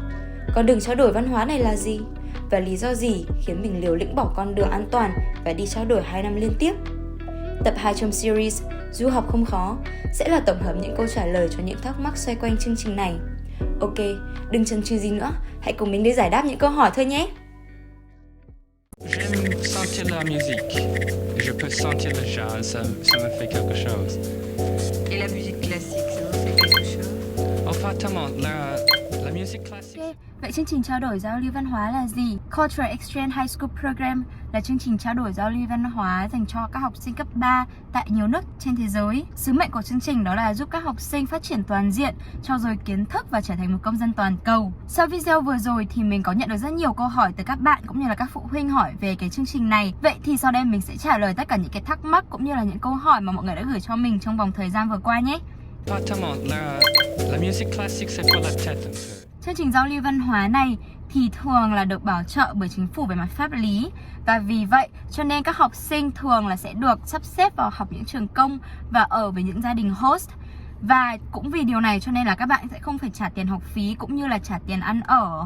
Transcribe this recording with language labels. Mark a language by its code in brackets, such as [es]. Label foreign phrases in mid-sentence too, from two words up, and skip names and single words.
[vi] Con đường trao đổi văn hóa này là gì? Và lý do gì khiến mình liều lĩnh bỏ con đường an toàn và đi trao đổi 2 năm liên tiếp? Tập 2 trong series Du học không khó sẽ là tổng hợp những câu trả lời cho những thắc mắc xoay quanh chương trình này. Ok, đừng chần chừ gì nữa, hãy cùng mình đi giải đáp những câu hỏi thôi nhé! [fr] J'aime sentir la musique. Je peux sentir le jazz, ça me fait quelque chose. Et la musique classique, ça vous fait quelque chose? Exactement, la musique classique. [vi] Ok, vậy chương trình trao đổi giao lưu văn hóa là gì? [en] Cultural Exchange High School Program [vi] là chương trình trao đổi giao lưu văn hóa dành cho các học sinh cấp 3 tại nhiều nước trên thế giới. Sứ mệnh của chương trình đó là giúp các học sinh phát triển toàn diện, trau dồi kiến thức và trở thành một công dân toàn cầu. Sau video vừa rồi thì mình có nhận được rất nhiều câu hỏi từ các bạn cũng như là các phụ huynh hỏi về cái chương trình này. Vậy thì sau đây mình sẽ trả lời tất cả những cái thắc mắc cũng như là những câu hỏi mà mọi người đã gửi cho mình trong vòng thời gian vừa qua nhé. [fr] Exactement, la musique classique c'est pour la tête un peu. [vi] Chương trình giao lưu văn hóa này thì thường là được bảo trợ bởi chính phủ về mặt pháp lý. Và vì vậy cho nên các học sinh thường là sẽ được sắp xếp vào học những trường công và ở với những gia đình host. Và cũng vì điều này cho nên là các bạn sẽ không phải trả tiền học phí cũng như là trả tiền ăn ở.